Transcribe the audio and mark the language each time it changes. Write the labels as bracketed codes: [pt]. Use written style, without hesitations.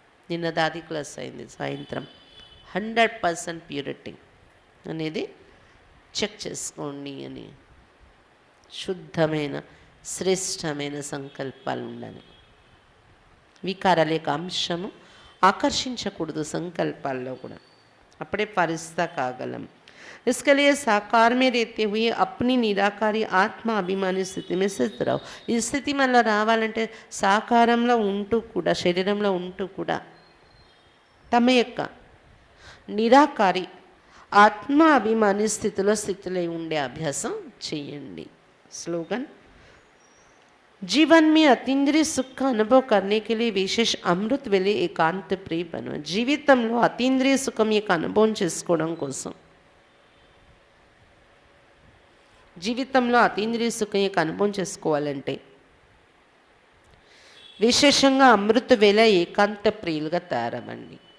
[te] నిన్నదాది class అయింది సాయంత్రం. 100% purity అనేది చెక్ చేసుకోండి అని. శుద్ధమైన శ్రేష్టమైన సంకల్పాలు ఉండాలి. వికారాల యొక్క అంశము ఆకర్షించకూడదు సంకల్పాల్లో కూడా, అప్పుడే ఫరిస్తా కాగలం. [hi] इसके लिए साकार में रहते हुए अपनी निराकारी आत्मा अभिमानी స్థితి में स्थित रहो. [te] ఈ స్థితి మనలో రావాలంటే సాకారంలో ఉంటూ కూడా, శరీరంలో ఉంటూ కూడా తమ యొక్క నిరాకారి ఆత్మ అభిమాని స్థితిలో ఉండే అభ్యాసం చేయండి. [hi] స్లోగన్ जीवन में अतीन्द्रिय सुख का अनुभव करने के लिए विशेष अमृत वेले एकांत प्रिय बनो. [te] జీవితంలో అతీంద్రియ సుఖం యొక్క అనుభవం చేసుకోవడం కోసం, జీవితంలో అతీంద్రియ సుఖం యొక్క అనుభవం చేసుకోవాలంటే విశేషంగా అమృత వేళ ఏకాంత ప్రియులుగా తయారవ్వండి.